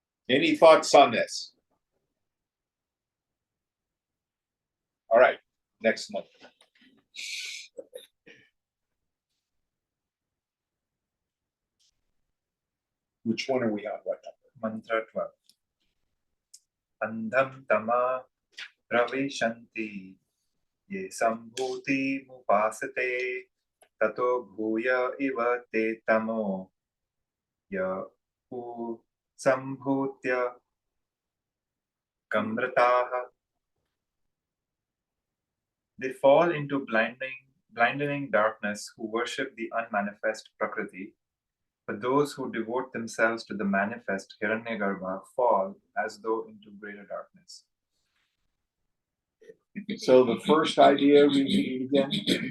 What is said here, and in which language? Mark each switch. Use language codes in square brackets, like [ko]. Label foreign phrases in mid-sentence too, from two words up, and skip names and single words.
[en] Any thoughts on this? All right, next month. Which one are we on? What number? [sa] Mantra 12. अन्धं तमः प्रविशन्ति ये सम्भूतिम् उपासते ततो भूय इव ते तमो य उ सम्भूत्यां रताः. [en] They fall into blinding darkness who worship the unmanifest Prakriti, but those who devote themselves to the manifest Hiranyagarbha fall as though into greater darkness. So the first idea, repeat it again.